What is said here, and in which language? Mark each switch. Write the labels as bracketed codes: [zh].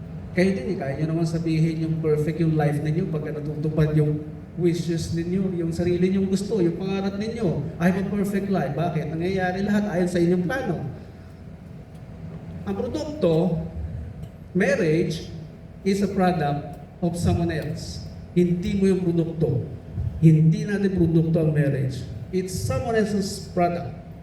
[tl] Kayo din, kaya nyo naman sabihin yung perfect yung life ninyo pagka natutupad yung wishes ninyo, yung sarili nyong gusto, yung pangarap ninyo. [en] I have a perfect life. [tl] Bakit? Nangyayari lahat ayon sa inyong plano. [en] Ang produkto, marriage, is a product of someone else. [tl] Hindi mo yung produkto. Hindi natin produkto ang marriage. [en] It's someone else's product.